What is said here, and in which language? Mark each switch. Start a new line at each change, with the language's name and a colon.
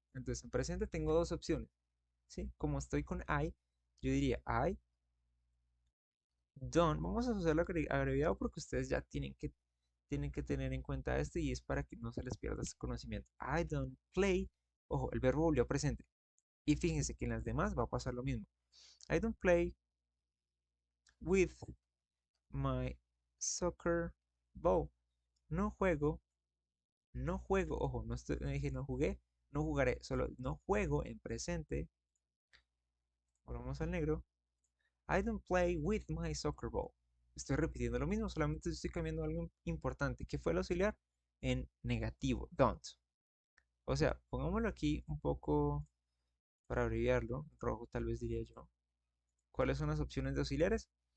Spanish: Entonces, en presente tengo dos opciones, ¿sí? Como estoy con I, yo diría
English: I don't.
Spanish: Vamos a usarlo abreviado porque ustedes ya tienen que tener en cuenta esto y es para que no se les pierda ese conocimiento.
English: I don't play.
Spanish: Ojo, el verbo volvió a presente. Y fíjense que en las demás va a pasar lo mismo.
English: I don't play with my soccer ball.
Spanish: No juego, no juego. Ojo, no dije no jugué, no jugaré. Solo no juego en presente. Volvamos al negro.
English: I don't play with my soccer ball.
Spanish: Estoy repitiendo lo mismo, solamente estoy cambiando algo importante. ¿Qué fue el auxiliar? En negativo, don't. O sea, pongámoslo aquí un poco para abreviarlo, rojo tal vez diría yo. ¿Cuáles son las opciones de auxiliares?